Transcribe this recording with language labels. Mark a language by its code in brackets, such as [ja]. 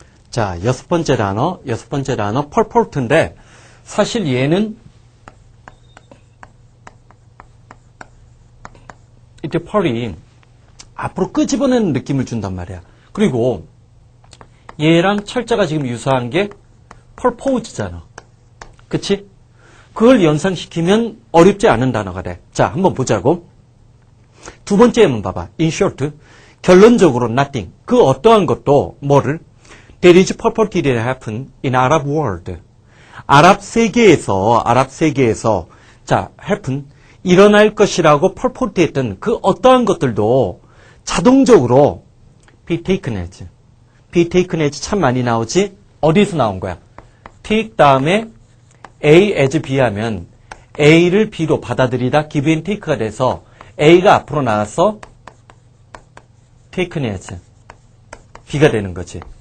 [ko] 자, 여섯 번째 단어, purport인데, 사실 얘는, 이때 펄이 앞으로 끄집어내는 느낌을 준단 말이야. 그리고 얘랑 철자가 지금 유사한 게 purpose잖아. 그치? 그걸 연상시키면 어렵지 않은 단어가 돼. 자, 한번 보자고. 두 번째 한번 봐봐. [en] in short, 결론적으로 nothing. [ko] 그 어떠한 것도 뭐를? [en] There is purported to happen in Arab world. [ko] 아랍 세계에서 자, happen. 일어날 것이라고 purport했던 그 어떠한 것들도 자동적으로 [en] be taken as [ko] 참 많이 나오지? 어디서 나온 거야? take 다음에 A as B 하면 A를 B로 받아들이다 [en] give and take [ko] 가 돼서 A가 앞으로 나와서 taken as B가 되는 거지.